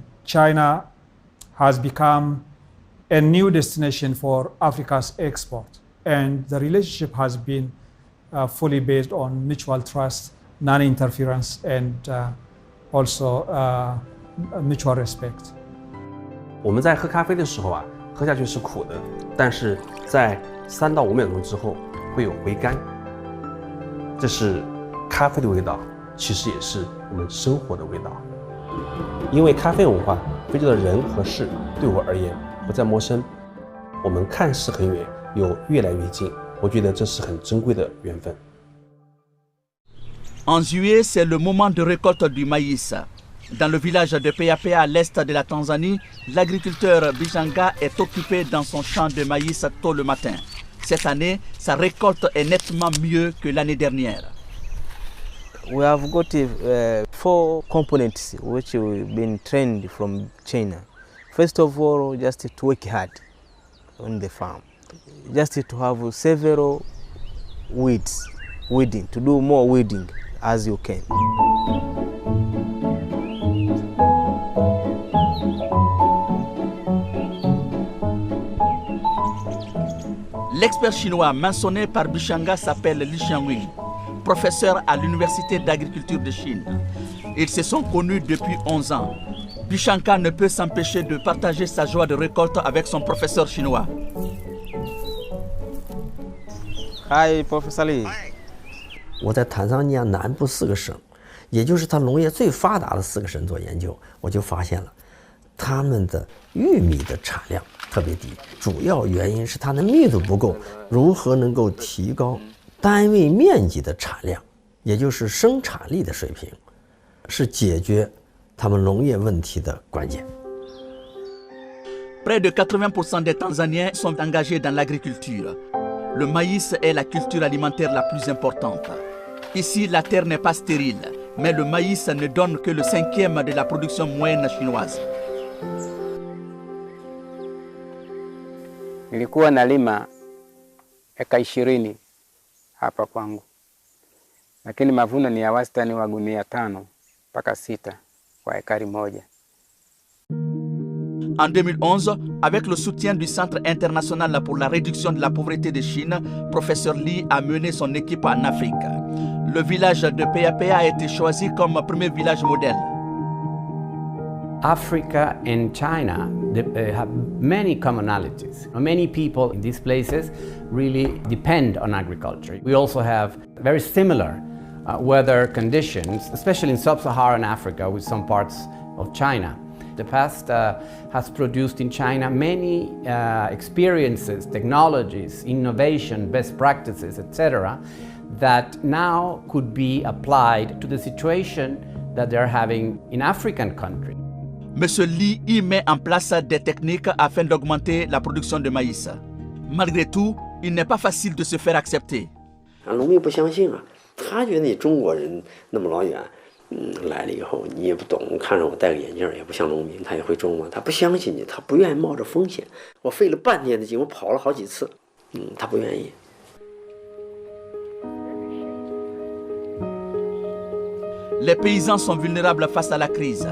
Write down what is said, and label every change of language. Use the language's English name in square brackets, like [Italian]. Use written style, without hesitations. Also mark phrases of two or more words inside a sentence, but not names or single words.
[English] China has become a new destination for Africa's export, and the relationship has been fully based on mutual trust, non-interference, and also mutual respect. [Chinese] 我们在喝咖啡的时候啊，喝下去是苦的，但是在3到5秒钟之后会有回甘，这是咖啡的味道，其实也是我们生活的味道。因为咖啡文化，非洲的人和事对我而言不再陌生，我们看似很远，又越来越近，我觉得这是很珍贵的缘分。 [French] En juillet, c'est le moment de récolte du maïs. Dans le village de Peape à l'est de la Tanzanie, l'agriculteur Bijanga est occupé dans son champ de maïs tôt le matin. Cette année, sa récolte est nettement mieux que l'année dernière. [English] We have got 4 components which we've been trained from China. First of all, just to work hard on the farm, just to have several weeding, to do more weeding as you can. [French] L'expert chinois mentionné par Bishanga s'appelle Li Xiangwing, professeur à l'Université d'agriculture de Chine. Ils se sont connus depuis 11 ans. Bishanga ne peut s'empêcher de partager sa joie de récolte avec son professeur chinois. [English] Hi, Professor Li. [Chinese] 我在坦桑尼亚南部4个省，也就是它农业最发达的4个省做研究，我就发现了，他们的玉米的产量特别低，主要原因是它的密度不够。如何能够提高单位面积的产量，也就是生产力的水平，是解决他们农业问题的关键。 [French] Près de 80% des Tanzaniens sont engagés dans l'agriculture. Le maïs est la culture alimentaire la plus importante. Ici, la terre n'est pas stérile, mais le maïs ne donne que le 5e de la production moyenne chinoise. [Swahili] Nilikuwa nalima eka 20 hapa kwangu, lakini mavuno ni ya wastani wa gunia 5 mpaka 6 kwa ekari moja. [French] En 2011, avec le soutien du Centre international pour la réduction de la pauvreté de Chine, professeur Li a mené son équipe en Afrique. Le village de Peapea a été choisi comme premier village modèle. [English] Africa and China have many commonalities. Many people in these places really depend on agriculture. We also have very similar weather conditions, especially in sub-Saharan Africa with some parts of China. The past has produced in China many experiences, technologies, innovation, best practices, etc., that now could be applied to the situation that they're having in African countries. [French] Monsieur Li y met en place des techniques afin d'augmenter la production de maïs. Malgré tout, il n'est pas facile de se faire accepter. [Chinese] 农民不相信啊，他觉得你中国人那么老远，来了以后你也不懂，看着我戴个眼镜也不像农民，他也会中文，他不相信你，他不愿意冒着风险。我费了半天的劲，我跑了好几次，他不愿意。 [French] Les paysans sont vulnérables face à la crise.